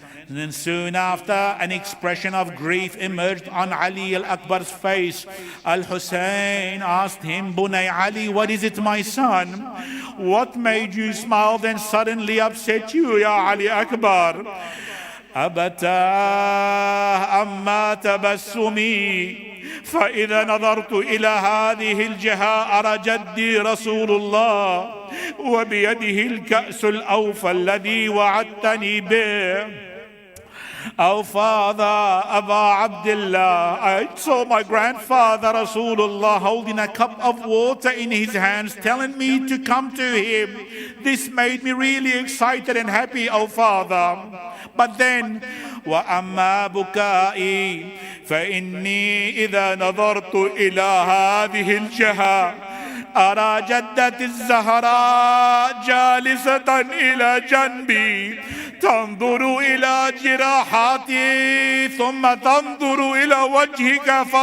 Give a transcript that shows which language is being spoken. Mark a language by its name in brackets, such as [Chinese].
[English] Then soon after, an expression of grief emerged on Ali al-Akbar's face. Al-Hussein asked him, Bunay Ali, what is it, my son? What made you smile then suddenly upset you, Ya Ali Akbar? [Arabic] أبتاه أما تبسمي فإذا نظرت إلى هذه الجهة أرى جدي رسول الله وبيده الكأس الأوفى الذي وعدتني به. [English] Oh father, Aba Abdullah, I saw my grandfather Rasulullah holding a cup of water in his hands, telling me to come to him. This made me really excited and happy, oh father. But then, [Arabic] وَأَمَّا بُكَائِي فَإِنِّي إِذَا نَظَرْتُ إِلَى هَذِهِ الْجَهَةِ أرى جدة الزهراء جالسة إلى جنبي تنظر إلى جراحاتي ثم تنظر إلى وجهك